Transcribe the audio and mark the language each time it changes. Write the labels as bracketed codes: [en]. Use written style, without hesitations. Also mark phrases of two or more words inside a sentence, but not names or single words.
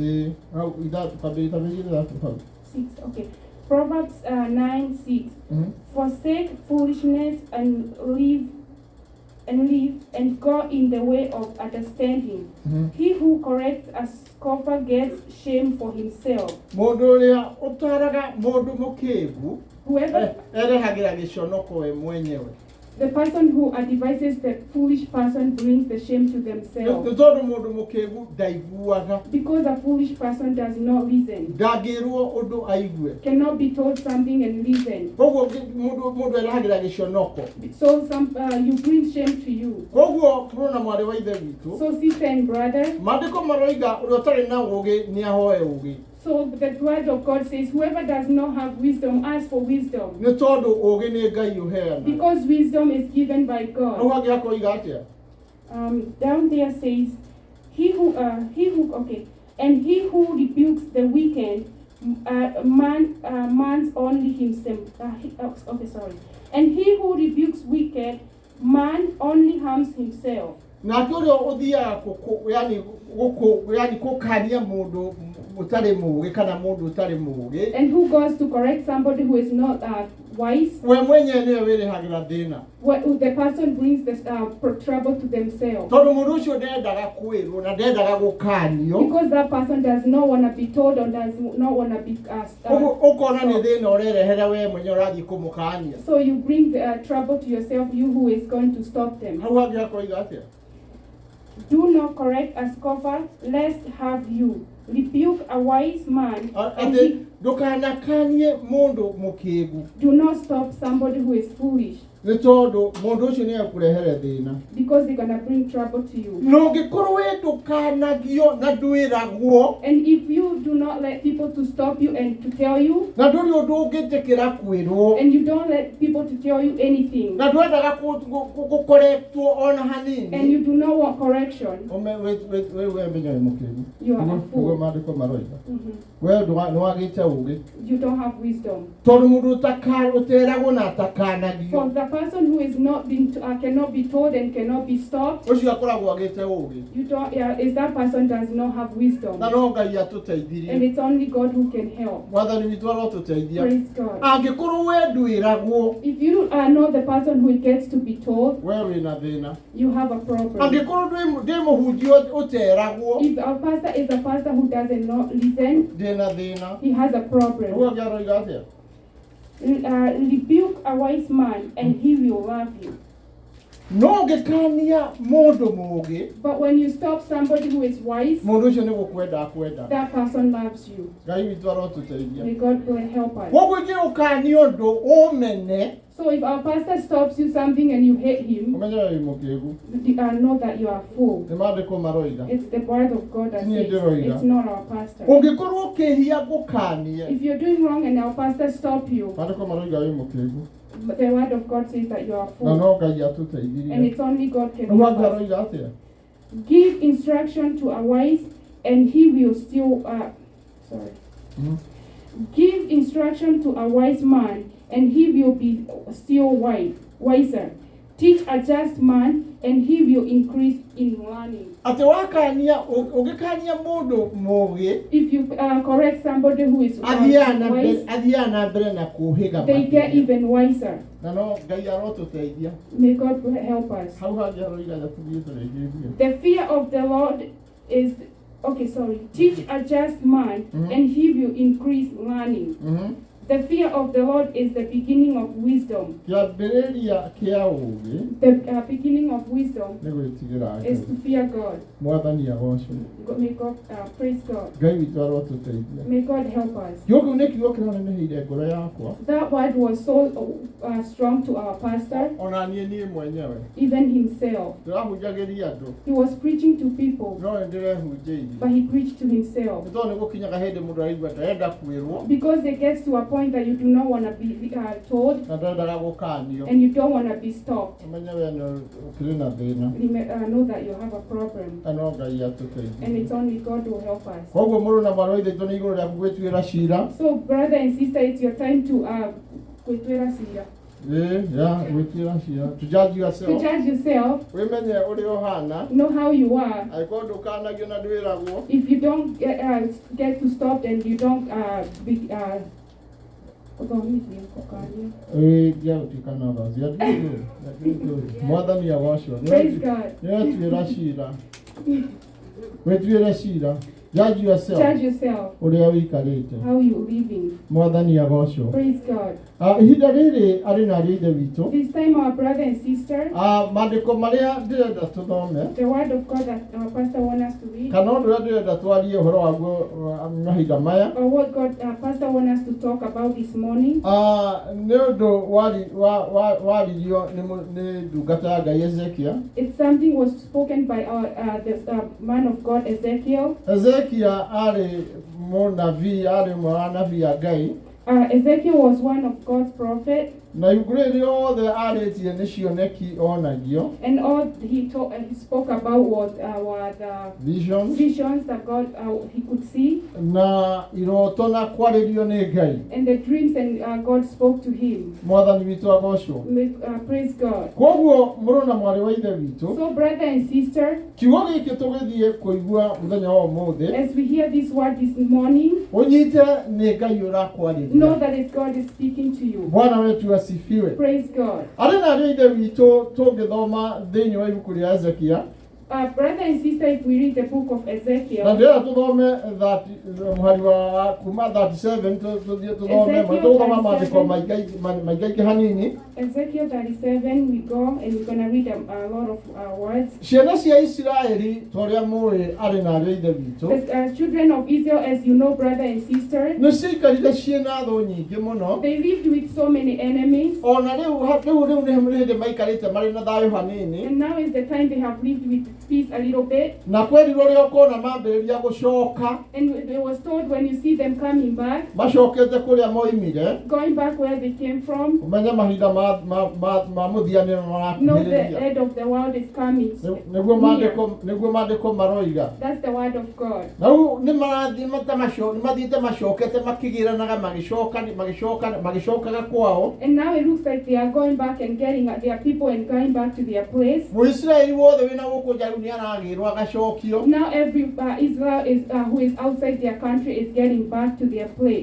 [en] 6. Okay. Proverbs 9:6. Forsake foolishness and live and go in the way of understanding. He who corrects a scoffer gets shame for himself. [ki] Mũndũ ũrĩa ũtaraga mũndũ mũkĩĩgu [en] Whoever [ki] erehagĩra gĩconoko we mwenyewe. [en] The person who advises the foolish person brings the shame to themselves. [ki] Nĩ tondũ mũndũ mũkĩĩgu ndaiguaga. [en] Because a foolish person does not listen. [ki] Ndangĩrwo ũndũ aigue. [en] Cannot be told something and listen. [ki] Koguo mũndũ erehagĩra gĩconoko. [en] So you bring shame to you. [ki] Koguo tũrona mwarĩ wa ithe witũ. [en] So sister and brother. [ki] Maandĩko maroiga ũrĩa ũtarĩ na ũũgĩ nĩ ahoe ũũgĩ. [en] So the word of God says, whoever does not have wisdom, ask for wisdom. [ki] Nĩ tondũ ũũgĩ nĩ Ngai ũheana. [en] Because wisdom is given by God. [ki] Hau hangĩ hakoiga atĩa? [en] Down there says, and he who rebukes the wicked, man's only himself. And he who rebukes wicked, man only harms himself. [ki] Na ũrĩa ũthiaga yani gũkania mũndũ ũtarĩ mũũgĩ kana mũndũ ũtarĩ mũũgĩ. [en] And who goes to correct somebody who is not wise? [ki] We mwenyewe nĩwe wĩrĩhagĩra thĩna. [en] The person brings the trouble to themselves. [ki] Tondũ mũndũ ũcio ndendaga kwĩrwo na ndendaga gũkanio. [en] Because that person does not want to be told or does not want to be [ki] ũkona nĩ thĩna ũrerehera we mwenyewe ũrathiĩ kũmũkania. [en] So you bring the trouble to yourself, you who is going to stop them. [ki] Hau hangĩ hakoiga atĩa? [en] Do not correct a scoffer, lest have you. Rebuke a wise man. [ki] Ndũkanakanie mũndũ mũkĩĩgu. [en] Do not stop somebody who is foolish. [ki] Nĩ tondũ mũndũ ũcio nĩ ekũrehere thĩna. [en] Because they're going to bring trouble to you. [ki] Na ũngĩkorwo we ndũkanagio na ndwĩragwo. [en] And if you do not let people to stop you and to tell you. [ki] Na ndũrĩ ũndũ ũngĩtĩkĩra kwĩrwo. [en] And you don't let people to tell you anything. [ki] Na ndwendaga gũkorektwo ona hanini. [en] And you do not want correction. [ki] We menya wĩ mũkĩĩgu. [en] You are a fool. [ki] Maandĩko maroiga. We nĩwagĩte ũũgĩ. [en] You don't have wisdom. [ki] Tondũ mũndũ ũteragwo na atakanagio. [en] For the person who is not been cannot be told and cannot be stopped, Ũcio akoragwo agĩte ũũgĩ. you don't, is that person does not have wisdom. [ki] Na no Ngai [en] And [ki] atũteithirie. [en] it's only God who can help. [ki] Mwathani witũ arotũteithia. [en] Praise God. [ki] Angĩkorwo we ndwĩragwo, [en] If you are not the person who gets to be told, [ki] we wĩna thĩna. [en] you have a problem. [ki] Angĩkorwo ndĩ mũhunjia ũteragwo, [en] If our pastor is a pastor who doesn't not listen, [ki] ndĩna thĩna. [en] he has a problem. [ki] Ũguo angĩaroiga atĩa? [en] Rebuke a wise man and he will love you. [ki] No ũngĩkania mũndũ mũũgĩ, [en] But when you stop somebody who is wise, [ki] mũndũ ũcio nĩ gũkwenda akwenda. [en] that person loves you. [ki] Ngai witũ arotũteithia. [en] May God help us. [ki] Koguo ingĩũkania ũndũ ũmene, [en] So if our pastor stops you something and you hate him, [ki] ũmenye we wĩ mũkĩĩgu. [en] know that you are full. [ki] Nĩ maandĩko maroiga. [en] It's the word of God that [ki] Niĩ [en] says, [ki] ndĩroiga. [en] it's not our pastor. [ki] Ũngĩkorwo ũkĩhia ngũkanie, [en] If you're doing wrong and our pastor stop you, [ki] maandĩko maroiga wĩ mũkĩĩgu. [en] the word of God says that you are [ki] Na [en] full. [ki] no Ngai [en] And [ki] atũteithirie. [en] it's only God can [ki] Ũguo [en] help us. [ki] angĩaroiga atĩa? [en] Give instruction to a wise and he will still, Mhm. Give instruction to a wise man and he will be still wiser. Teach a just man and he will increase in learning. [ki] Atĩ wakania, ũngĩkania mũndũ mũũgĩ, [en] If you correct somebody who is wise, [ki] athiaga na mbere na kũũhĩga [en] they get [ki] makĩria. [en] even wiser. [ki] Na no Ngai arotũteithia. [en] May God help us. [ki] Hau hangĩ aroiga atũthiĩte rĩngĩ. [en] The fear of the Lord is, teach a just man Mhm. and he will increase learning. Mhm. The fear of the Lord is the beginning of wisdom. [ki] Kĩambĩrĩria kĩa ũũgĩ [en] The beginning of wisdom [ki] nĩ gwĩtigĩra [en] is [ki] Ngai. [en] to fear God. [ki] Mwathani agocwo. [en] May God praise God. [ki] Ngai witũ arotũteithia. [en] May God help us. [ki] Gĩkĩ nĩ kiugo kĩraneneheire ngoro yakwa. [en] That word was so strong to our pastor, [ki] Ona niĩ mwenyewe. [en] even himself. [ki] Ndĩrahunjagĩria andũ. [en] He was preaching to people, [ki] No nĩ ndĩrehunjĩirie. [en] but he preached to himself. [ki] Nĩ tondũ nĩ gũkinyaga hĩndĩ mũndũ araigua ndarenda kwĩrwo [en] Because it gets to a point that you do not want to be told [ki] na ndendaga gũkanio. [en] and you don't want to be stopped. [ki] Ũmenye we nĩ ũkĩrĩ na thĩna. [en] Know that you have a problem, [ki] Na no Ngai [en] and [ki] atũteithie. [en] it's only God who help us. [ki] Koguo mũrũ na mwarĩ wa ithe witũ nĩ igũrũ rĩaku gwĩtuĩra ciira. [en] So, brother and sister, it's your time to [ki] gwĩtuĩra ciira. Gwĩtuĩra ciira. [en] To judge To yourself. judge yourself, [ki] Wĩmenye ũrĩa ũhana. [en] know how you are. [ki] Angĩkorwo ndũkanagio na ndwĩragwo. [en] If you don't get to stop and you don't be [ki] Ndiagũtuĩka na thaa Mwathani agocwo. [en] praise God. [ki] Nĩwetuĩra ciira. Wĩtuĩre ciira. [en] Judge yourself. Judge yourself, [ki] Ũrĩa wĩikarĩte. [en] how you living. [ki] Mwathani agocwo. [en] Praise God. [ki] Ihinda rĩrĩ arĩ na ariũ a ithe witũ. [en] This time, our brother and sister, [ki] Maandĩko marĩa ndĩrenda tũthome [en] the word of God that our pastor wants us to read, [ki] kana ũndũ ũrĩa ndĩrenda twarie ũhoro waguo mahinda maya [en] or what God pastor wants us to talk about this morning, [ki] nĩ ũndũ waririo nĩ ndungata ya Ngai Ezekia. [en] it's something was spoken by the man of God Ezekiel. [ki] Ezekia arĩ mũnabii, arĩ ũmwe wa anabii a Ngai. [en] Ezekiel was one of God's prophet, [ki] Na ibuku rĩrĩ rĩothe arĩtie nĩ cioneki onagio. [en] and all he spoke about was were the Visions. visions that God he could see, [ki] Na iroto na kwarĩrio nĩ Ngai. [en] and the dreams, and God spoke to him. [ki] Mwathani witũ agocwo. [en] Praise God. [ki] Koguo mũrũ na mwarĩ wa ithe witũ, [en] So, brother and sister, [ki] kiugo gĩkĩ tũgĩthiĩ kũigua mũthenya wa ũmũthĩ, [en] as we hear this word this morning, [ki] ũnyite nĩ Ngai ũrakwarĩria. [en] know that it's God is speaking to you. [sw] Bwana wetu asifiwe. [en] Praise God. [ki] Arĩ na ariũ a ithe witũ tũngĩthoma thĩinĩ wa ibuku rĩa Ezekia, [en] Brother and sister, if we read the book of [ki] na [en] Ezekiel, [ki] ndĩrenda tũthome mũhari wa kuma 37 tũthiĩ tũthome, tũthoma maandĩko maingaingĩ hanini. [en] Ezekiel 37, we go and we're going to read a lot of words. [ki] Ciana cia Isiraeli ta ũrĩa mũĩ arĩ na ariũ a ithe witũ, [en] The children of Israel, as you know, brother and sister, [ki] nĩ ciaikarire ciĩna thũ nyingĩ mũno. [en] they lived with so many enemies, [ki] Ona rĩu nĩ hĩndĩ maikarĩte marĩ na thayũ hanini. [en] and now is the time they have lived with peace a little bit. [ki] Na kwerirwo rĩo kona mambĩrĩria gũcoka [en] And it was told when you see them coming back, [ki] macokete kũrĩa moimire [en] going back where they came from, [ki] ũmenye mahinda ma mũthianĩro [en] know the [ki] marakuhĩrĩria [en] end of the world is coming. [ki] nĩguo [en] Near. [ki] mandĩko maroiga [en] That's the word of God. [ki] na rĩu nĩmathiĩte macokete makĩgĩranaga magĩcokaga kwao. [en] And now it looks like they are going back and getting their people and going back to their place. [ki] Mũisiraeli wothe wĩna gũkũ nja rĩu nĩaragĩrwo agacokio. [en] Now every Israel is who is outside their country is getting back to their place.